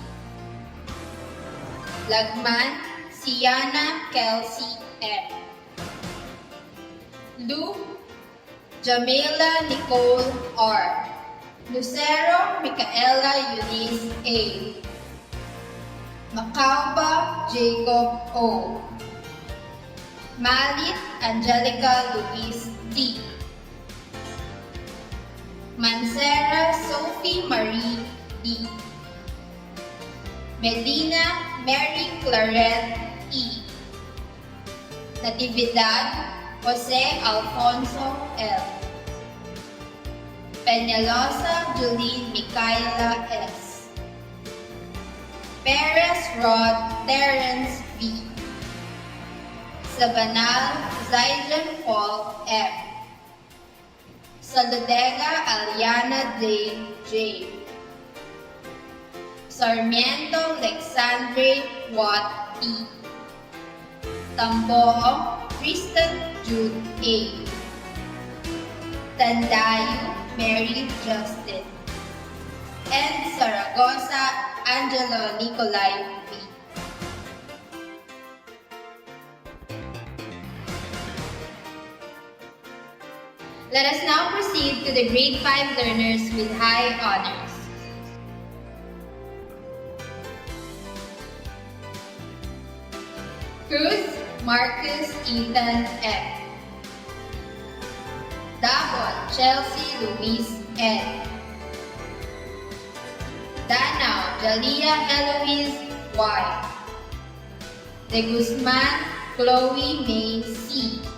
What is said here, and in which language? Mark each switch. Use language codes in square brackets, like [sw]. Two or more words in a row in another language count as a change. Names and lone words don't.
[en] Lagman Siana Kelsey F. Lu Jamila Nicole R. Lucero Micaela Eunice A. Macauba Jacob O. Malit Angelica Luis D. Mancera Sophie Marie D. Medina Mary Claret E. Natividad Jose Alfonso L. Peñalosa Julie Micaela S. Perez Rod Terrence V. Sabanal Zaijan Paul F. Saludega Aliana Day J. Sarmiento Alexandre Watt E. Tamboho Kristen Jude A. Tandayo Mary Justin. And Saragosa Angelo Nicolai V. Let us now proceed to the grade 5 learners with high honors. Cruz Marcus Ethan F. Dabon Chelsea Luis N. Danao Jalia Eloise Y. De Guzman Chloe May C.